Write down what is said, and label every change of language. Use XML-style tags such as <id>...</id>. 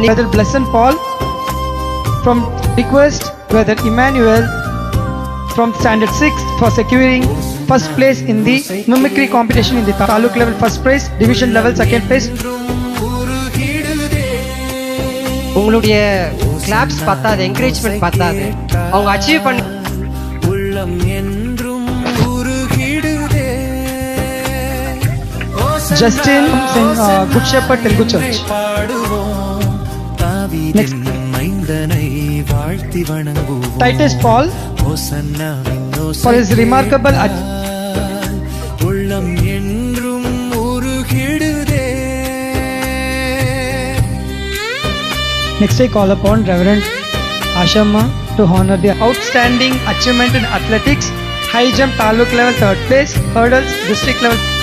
<en>Brother Blessed Paul from request Brother Emmanuel from standard 6 for securing first place in the mimicry competition in the taluk level first place, division level second place.</en> <ta>உங்களுடைய claps பத்தாது, encouragement பத்தாது, அவங்க achieve பண்ண உள்ளம் என்றும் உருகிடுதே.</ta> <en>Justin from Good Shepherd Telugu Church.</en> <ta>பாடுவோம் தாவீதின் மைந்தனை வாழ்த்தி வணங்குவோம்.</ta> <en>Titus Paul for his remarkable</en> <ta>உள்ளம் என்றும் உருகிடுதே.</ta> <en>Next I call upon Reverend Ashama to honor the outstanding achievement in athletics, high jump taluk level 3rd place, hurdles district level.</en>